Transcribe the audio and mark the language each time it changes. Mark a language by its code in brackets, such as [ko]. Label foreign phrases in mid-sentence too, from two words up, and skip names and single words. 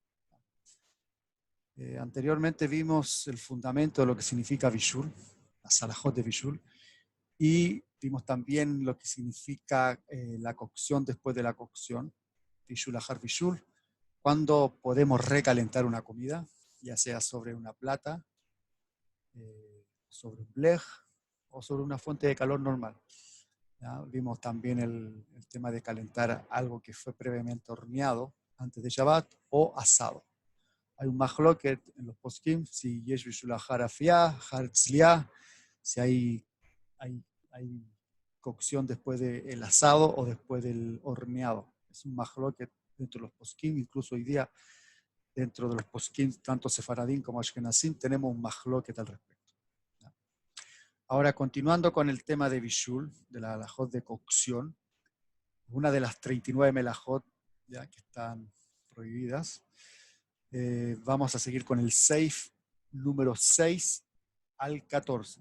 [es] Anteriormente vimos el fundamento de lo que significa Bishul, las halajot de Bishul, y vimos también lo que significa la cocción después de la cocción, [he] בישול אחר בישול, [es] cuando podemos recalentar una comida, ya sea sobre una plata, sobre un blech o sobre una fuente de calor normal. ¿Ya? Vimos también el tema de calentar algo que fue previamente horneado antes de Shabbat o asado. Hay un machloket en los poskim, si [he] יש בישול אחר אפייה, אחר צלייה, [es] si hay cocción después del asado o después del horneado. Es un machloket dentro de los poskim, incluso hoy día dentro de los poskim, tanto sefaradín como ashkenazim, tenemos un machloket al respecto. Ahora, continuando con el tema de Bishul, de la halajot de cocción, una de las 39 melajot ya que están prohibidas, vamos a seguir con el seif número 6 al 14.